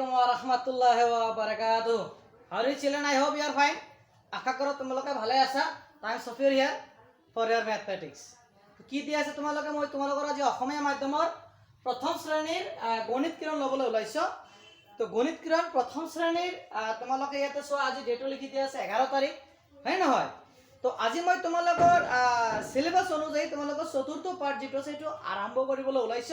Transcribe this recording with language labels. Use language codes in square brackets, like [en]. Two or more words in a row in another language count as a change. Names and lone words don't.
[ar] ورحمة الله وبركاته. [en] How are you children? I hope you are fine. [as] আশা কৰো তোমালোকে ভালে আছা। [en] I am Safir here for your mathematics. [as] কি দি আছে তোমালোকে মই তোমালোকৰ আজি অসমীয়া মাধ্যমৰ প্ৰথম শ্ৰেণীৰ গণিত কিৰণ লবলৈ ওলাইছো। তো গণিত কিৰণ প্ৰথম শ্ৰেণীৰ তোমালোকে ইয়াতে চোৱা আজি ডেটো লিখি দিয়া আছে 11 তাৰিখ হয় নহয়। তো আজি মই তোমালোকৰ সিলেবাস অনুযায়ী তোমালোকৰ চতুৰ্থ পাঠ যেটো আছে এটো আৰম্ভ কৰিবলৈ ওলাইছো।